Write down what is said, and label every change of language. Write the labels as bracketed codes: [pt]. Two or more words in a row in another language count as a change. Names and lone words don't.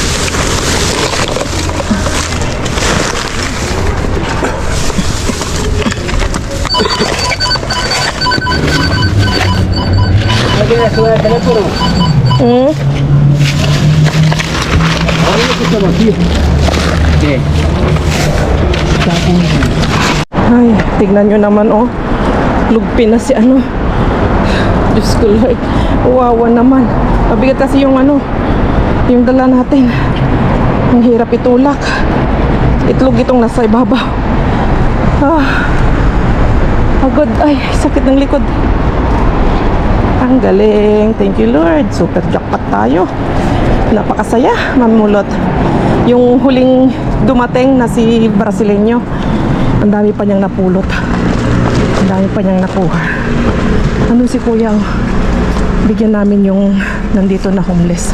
[es] ¿No quieres subir el teléfono? Ahora no estamos aquí. ¿Qué? [tl] Ay, tignan nyo naman, oh. Lugpin na si ano. Diyos ko, Lord. Uwawa naman. Mabigat kasi yung ano, yung dala natin. Ang hirap itulak. Itlog itong nasa ibabaw. Pagod. Ay, sakit ng likod. Ang galing. [en] Thank you, Lord. Super jackpot [tl] tayo. Napakasaya, mamulot. Yung huling dumating na si Brasileño, ang dami pa niyang napulot. Ang dami pa niyang nakuha. Ano si Kuya, oh. Bigyan namin yung nandito na homeless.